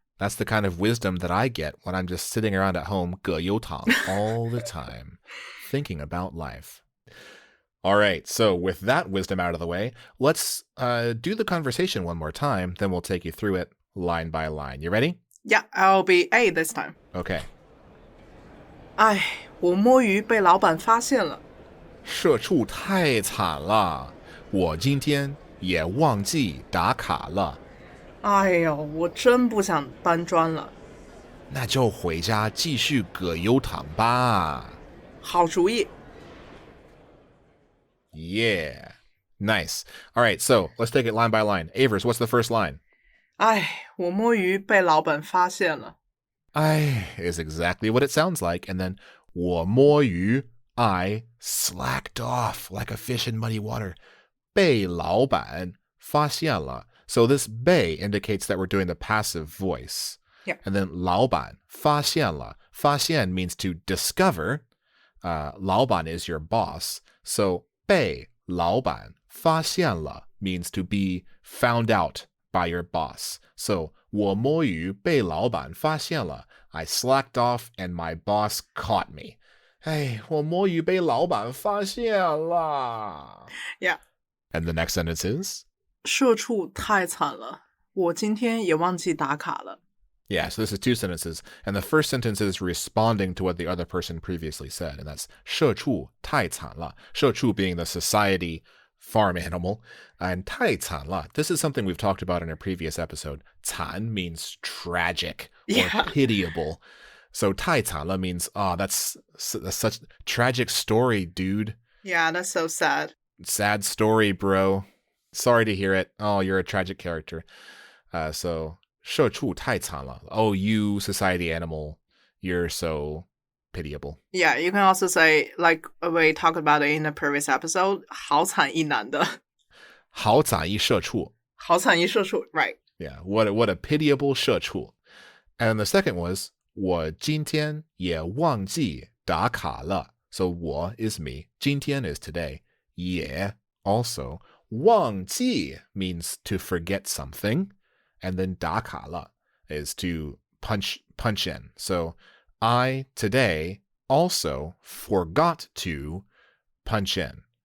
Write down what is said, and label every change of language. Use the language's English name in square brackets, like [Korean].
[English] That's the kind of wisdom that I get when I'm just sitting around at home 葛优躺 all the time, thinking about life. All right, so with that wisdom out of the way, let's do the conversation one more time, then we'll take you through it line by line. You ready? Yeah, I'll be A this time. Okay. [Chinese] 哎，我摸鱼被老板发现了。社畜太惨了，我今天也忘记打卡了。哎呦，我真不想搬砖了。那就回家继续葛优躺吧。好主意。 [English] Yeah. Nice. All right, so let's take it line by line. Avers, what's the first line? [Chinese] 哎，我摸鱼被老板发现了。 [English] I is exactly what it sounds like. And then [Chinese] 我摸鱼, [English] I slacked off like a fish in muddy water. [Chinese] 被老板发现了. [English] So this 被 indicates that we're doing the passive voice. Yeah. And then [Chinese] 老板发现了. [English] 发现 means to discover. 老板 is your boss. So [Chinese] 被老板发现了 [English] means to be found out by your boss. So [Chinese] 我摸鱼被老板发现了. [English] I slacked off and my boss caught me. Hey, [Chinese] 我摸鱼被老板发现了. [English] Yeah. And the next sentence is? [Chinese] 社畜太惨了，我今天也忘记打卡了。 [English] Yeah, so this is two sentences. And the first sentence is responding to what the other person previously said. And that's [Chinese] 社畜太惨了. [English] 社畜 being the society farm animal. And 太惨了. This is something we've talked about in a previous episode. 惨 means tragic or pitiable. So [Chinese] 太惨了 [English] means, that's such a tragic story, dude. Yeah, that's so sad. Sad story, bro. Sorry to hear it. Oh, you're a tragic character. So [Chinese] 社畜太惨了. [English] Oh, you society animal, you're so pitiable. Yeah, you can also say, like we talked about it in the previous episode, [Chinese] 好惨一男的。好惨一社畜. 好惨一社畜, right. [English] Yeah, what a pitiable 社畜. And the second was [Chinese] 我今天也忘记打卡了. [English] So 我 is me. 今天 is today. 也 also. 忘记 means to forget something. And then 打卡了 is to punch in. So I today also forgot to punch in.